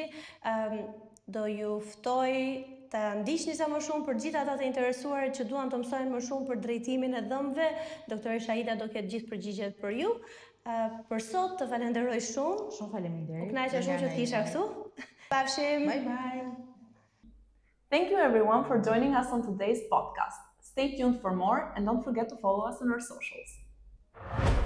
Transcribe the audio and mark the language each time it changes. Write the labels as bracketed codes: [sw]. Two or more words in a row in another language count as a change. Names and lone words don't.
[sq] Do ju ftoj të ndiqni sa më shumë për gjithë ata të interesuar që duan të mësojnë më shumë për drejtimin e dhëmbëve. Doktoresha Aida do ketë gjithë përgjigjet për ju. Për sot të falenderoj shumë. Shumë faleminderit. U kënaqja shumë që të kisha këtu. Pafshim. [en] Bye bye. Thank you everyone for joining us on today's podcast. Stay tuned for more and don't forget to follow us on our socials.